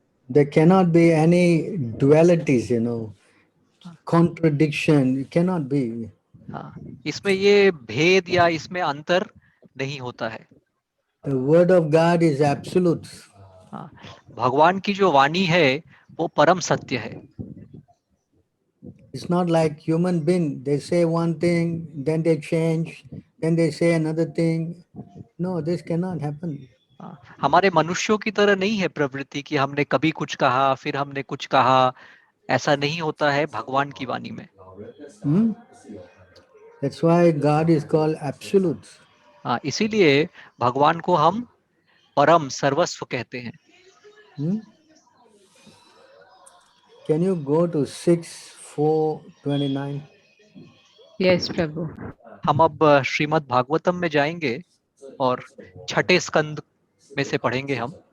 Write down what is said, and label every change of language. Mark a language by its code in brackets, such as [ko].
[en] There cannot be any dualities, contradiction. It cannot be. [hi] हाँ, इसमें ये भेद या इसमें अंतर नहीं होता है। [en] The word of God is absolute. [hi] हाँ, भगवान की जो वाणी है वो परम सत्य है। [en] It's not like human being. They say one thing, then they change, then they say another thing. No, this cannot happen. [hi] हमारे मनुष्यों की तरह नहीं है प्रवृत्ति कि हमने कभी कुछ कहा फिर हमने कुछ कहा, ऐसा नहीं होता है भगवान की वाणी में। [en] That's why God is called absolute. [hi] हाँ, इसीलिए भगवान को हम परम सर्वस्व कहते हैं। [en] Can you go to 6:4:29? Yes, Prabhu. [hi] हम अब श्रीमद् भागवतम में जाएंगे और छठे स्कंद में से पढ़ेंगे हम।